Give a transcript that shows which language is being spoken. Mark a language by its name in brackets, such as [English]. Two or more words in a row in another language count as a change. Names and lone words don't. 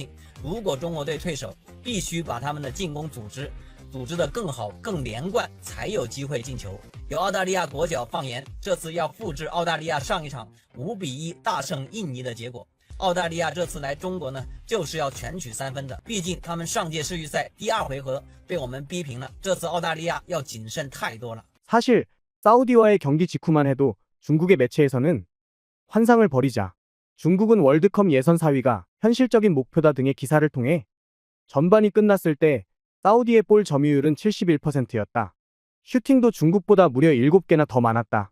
[Chinese] 如果中国队退守，必须把他们的进攻组织得更好更连贯，才有机会进球。有澳大利亚国脚放言，这次要复制澳大利亚上一场5-1大胜印尼的结果。澳大利亚这次来中国呢，就是要全取3分的，毕竟他们上届世预赛第2回合被我们逼平了，这次澳大利亚要谨慎太多了。 [Korean] 사실 사우디와의 경기 직후만 해도 중국의 매체에서는 환상을 버리자, 중국은 월드컵 예선 4위가 현실적인 목표다 등의 기사를 통해 전반이 끝났을 때 사우디의 볼 점유율은 71%였다. 슈팅도 중국보다 무려 7개나 더 많았다.